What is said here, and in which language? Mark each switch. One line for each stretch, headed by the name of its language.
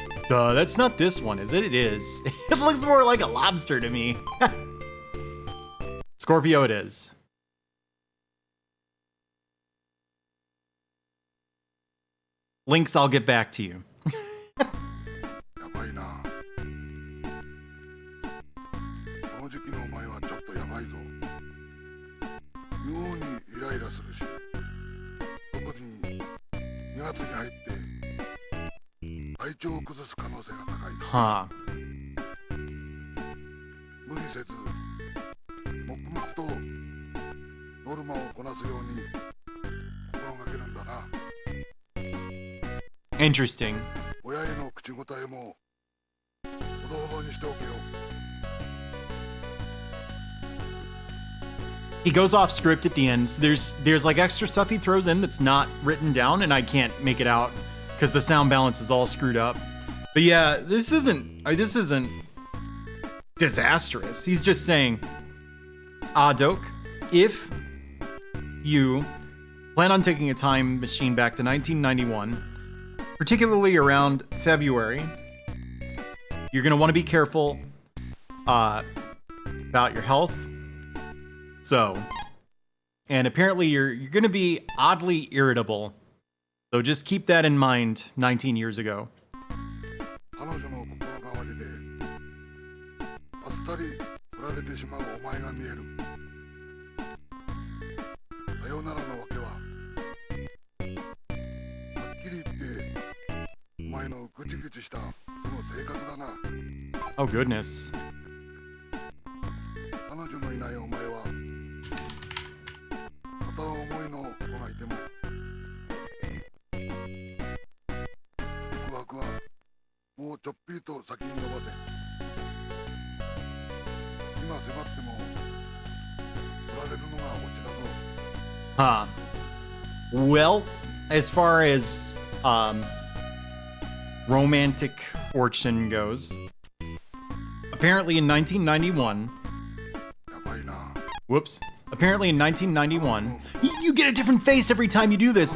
English: That's not this one, is it? It is. It looks more like a lobster to me. Scorpio it is. Links, I'll get back to you.
Japanese: やばいな。この時期のお前はちょっとやばいぞ。妙にイライラするし、特に2月に入って体調を崩す可能性が高い。
English: Huh.
Japanese: 無理せず、黙々とノルマをこなすように心がけるんだな。
English: Interesting.
Japanese: 親への口答えもほどほどにしておけよ。
English: He goes off script at the end. So there's like extra stuff he throws in that's not written down, and I can't make it out because the sound balance is all screwed up. But yeah, this isn't disastrous. He's just saying, Doke, if you plan on taking a time machine back to 1991, particularly around February, you're gonna want to be careful about your health. So, and apparently you're gonna be oddly irritable. So just keep that in mind 19 years ago.
Japanese: 彼女の心変わりであっさり振られてしまうお前が見える。さよならのわけははっきり言ってお前のぐちぐちしたその性格だな。
English: Oh goodness.
Japanese: 彼女のいないお前は片思いの子がいても告白はもうちょっぴりと先に伸ばせ。今迫っても振られるのがオチだぞ。
English: Huh. Well, as far as romantic fortune goes, apparently in 1991,
Japanese: やばいな。
English: whoops, apparently in 1991, you get a different face every time you do this.